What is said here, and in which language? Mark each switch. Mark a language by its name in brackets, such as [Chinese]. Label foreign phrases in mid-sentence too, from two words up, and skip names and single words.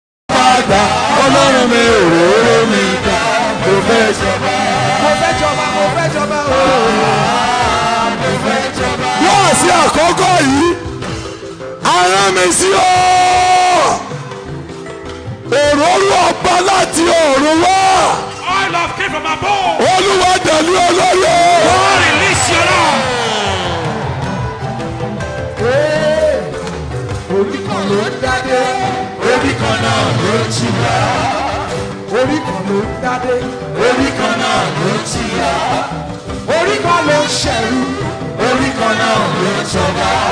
[Yoruba] Ọba dà. Ọlọ́run mi, òróró mi dà. Mo fẹ́ jọba. Mo fẹ́ jọba, mo fẹ́ jọba o. Wọ́n sí àkọ́kọ́ yìí, a rán mi sí ọ. Òróró ọba láti ọ̀run wá. [English] Oil of came from above. [Yoruba] Olúwa dàlú olórí o. [English] God release your love. [Yoruba] Ee, orí kan ló ń dádé, orí kan náà ló ń jìyà. Orí kan ló ń dádé, orí kan náà ló ń jìyà. Orí kan ló ń ṣẹ̀rú, orí kan náà ló ń jọba.